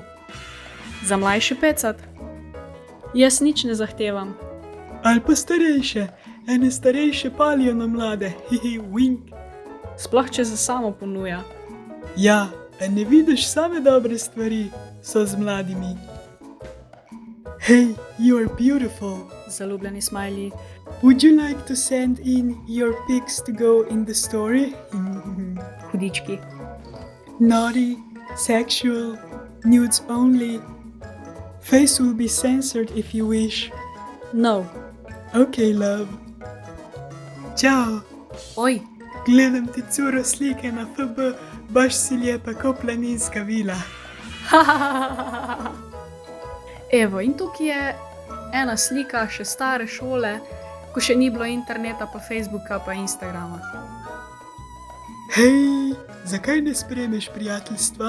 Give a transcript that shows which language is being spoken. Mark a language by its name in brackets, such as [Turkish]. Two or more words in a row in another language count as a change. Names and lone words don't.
[Slovenian] Za mlajše 50? Jaz nič ne zahtevam. Ali pa starejše. Ene starejše palijo na mlade. Wink. Sploh če za samo ponuja. Ja, a ne vidiš same dobre stvari, so z mladimi. [English] Hey, you are beautiful. [Slovenian] Zaljubljeni smajli. [English] Would you like to send in your pics to go in the story? [Slovenian] Hudički. [English] Naughty, sexual, nudes only. Face will be censored if you wish. No. Okay, love. [Croatian] Ćao. Oj, Gledam ti curo slike na FB, baš si lijepa ko planinska vila. [Slovenian] Evo, in tukaj je ena slika še stare šole, ko še ni bilo interneta, pa Facebooka, pa Instagrama. Hej, zakaj ne sprejmeš prijateljstva?